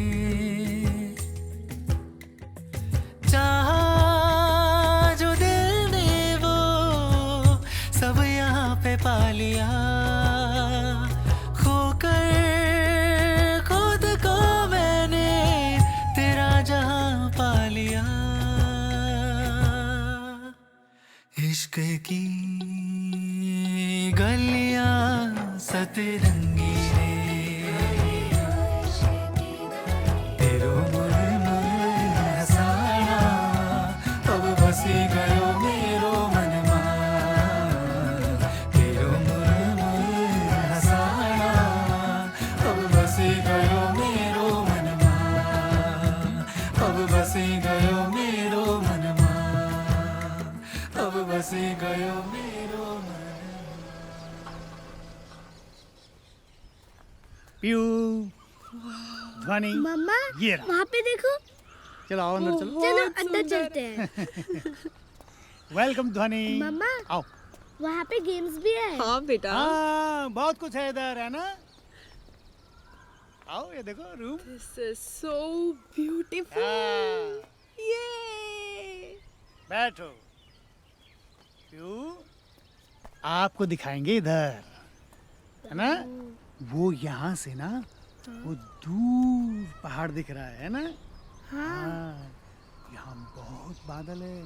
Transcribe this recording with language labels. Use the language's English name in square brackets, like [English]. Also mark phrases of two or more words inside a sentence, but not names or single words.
[Hindi] चाहा जो दिल ने वो सब यहाँ पे पा लिया, खोकर खुद को मैंने तेरा जहां पा लिया। इश्क की गलियां सतरंगी रे, [Nepali] तेरो मुरमुर हंसाना अब बसी गयो मेरो मनमा। तेरो मुरमुर हंसाना अब बसी गयो मेरो मनमा, अब बसी गयो मेरो मनमा, अब बसी गयो मेरो मनमा। [Hindi] पीयू, ध्वनि, मम्मा ये रहा। वहाँ पे देखो। चलो आओ अंदर चलो। चलो अंदर चलते हैं। वेलकम ध्वनि। मम्मा आओ। वहाँ पे गेम्स भी है। हाँ बेटा। हाँ बहुत कुछ है इधर है ना। आओ ये देखो रूम। [English] This is so beautiful. [Hindi] ये बैठो। पीयू, आपको दिखाएंगे इधर है ना। वो यहाँ से ना वो दूर पहाड़ दिख रहा है ना। हाँ यहाँ बहुत बादल है।